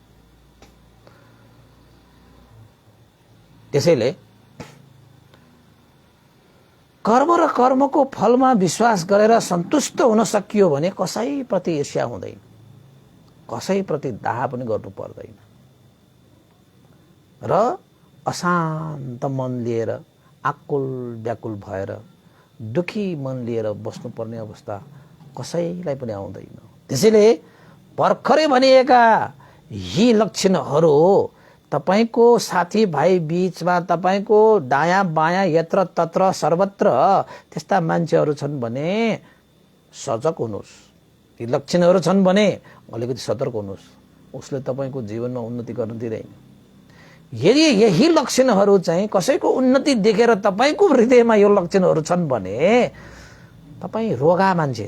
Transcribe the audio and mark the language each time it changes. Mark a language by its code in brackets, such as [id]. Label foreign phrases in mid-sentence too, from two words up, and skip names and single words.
[ne] त्यसैले कर्म र कर्मको फलमा विश्वास गरेर सन्तुष्ट हुन सकियो भने कसैप्रति ईर्ष्या हुँदैन, कसैप्रति दाह पनि गर्नु पर्दैन र अशान्त मन लिएर, आकुल व्याकुल भएर, दुखी मन लिएर बस्नुपर्ने अवस्था कसैलाई पनि आउँदैन। त्यसैले भर्खरै भनिएका यी लक्षणहरू तपाईको साथीभाइ बीचमा, तपाईको दायाँ बायाँ यत्र तत्र सर्वत्र त्यस्ता मान्छेहरू छन् भने सजग हुनुहोस्। ती लक्षणहरू छन् भने अलिकति सतर्क हुनुहोस्। उसले तपाईको जीवनमा उन्नति गर्न दिँदैन। यदि यही लक्षणहरू चाहिँ कसैको उन्नति देखेर तपाईको हृदयमा यो लक्षणहरू छन् भने तपाईँ रोगा मान्छे।